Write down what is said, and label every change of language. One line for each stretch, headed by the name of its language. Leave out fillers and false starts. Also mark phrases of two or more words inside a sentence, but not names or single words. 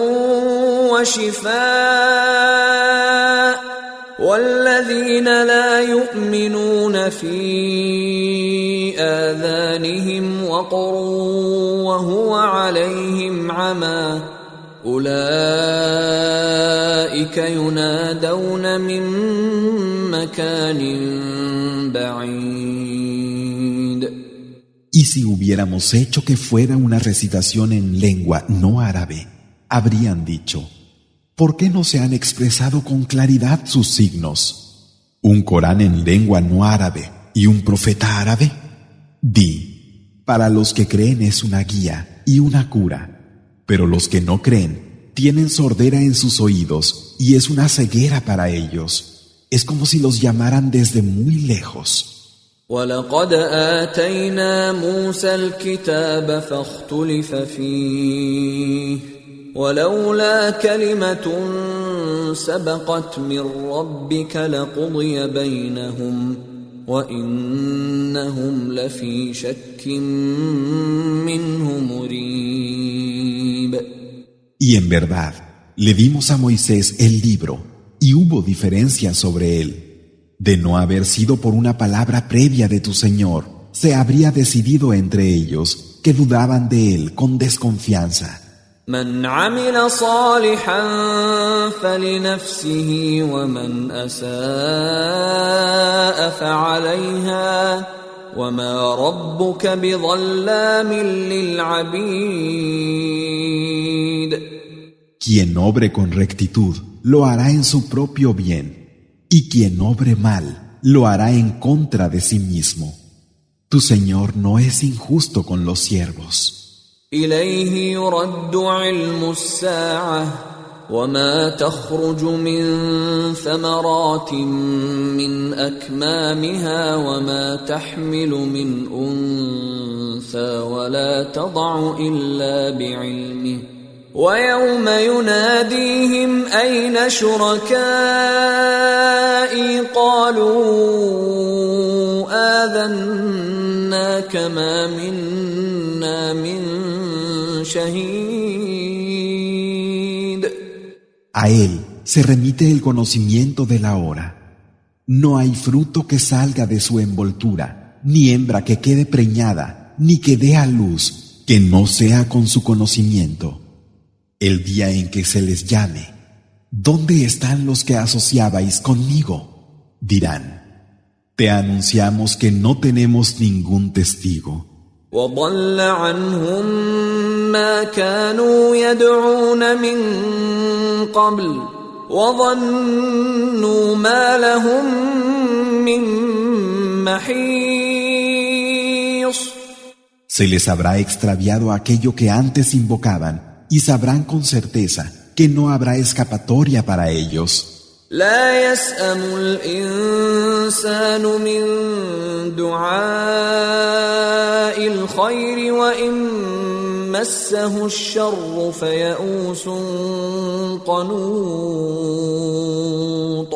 Arabic: وشفاء والذين لا يؤمنون في آذانهم وقر وهو عليهم عمى أولئك ينادون من مكان بعيد.
Spanish: Y si hubiéramos hecho que fuera una recitación en lengua no árabe, habrían dicho: ¿por qué no se han expresado con claridad sus signos? ¿Un Corán en lengua no árabe y un profeta árabe? Di, para los que creen es una guía y una cura, pero los que no creen tienen sordera en sus oídos y es una ceguera para ellos. Es como si los llamaran desde muy lejos.
Arabic: وَلَقَدْ آتَيْنَا مُوسَى الْكِتَابَ فَاخْتُلِفَ فِيهِ وَلَوْلَا كَلِمَةٌ سَبَقَتْ مِنْ رَبِّكَ لَقُضِيَ بَيْنَهُمْ وَإِنَّهُمْ لَفِي شَكٍّ مِّنْهُ مُرِيبٍ.
Spanish: Y en verdad, le dimos a Moisés el libro, y hubo diferencias sobre él. De no haber sido por una palabra previa de tu Señor, se habría decidido entre ellos, que dudaban de él con desconfianza.
Arabic: من عمل صالحا فلنفسه ومن أساء فعليها وما ربك بظلام للعبيد.
Spanish: Quien obre con rectitud lo hará en su propio bien, y quien obre mal lo hará en contra de sí mismo. Tu Señor no es injusto con los siervos.
Arabic: إليه يرد علم الساعة وما تخرج من ثمرات من أكمامها وما تحمل من أنثى ولا تضع إلا بعلمه ويوم يناديهم أين شركائي قالوا آذناك ما منا من شهيد.
Spanish: A él se remite el conocimiento de la hora. No hay fruto que salga de su envoltura, ni hembra que quede preñada, ni que dé a luz, que no sea con su conocimiento. El día en que se les llame, ¿dónde están los que asociabais conmigo? Dirán, te anunciamos que no tenemos ningún testigo.
Arabic: وضل عنهم ما كانوا يدعون من قبل وظنوا ما لهم من محيص.
Spanish: Se les habrá extraviado aquello que antes invocaban y sabrán con certeza que no habrá escapatoria para ellos.
Arabic: لا يسأم الإنسان من دعاء الخير وإن مسه الشر فيئوس قنوط.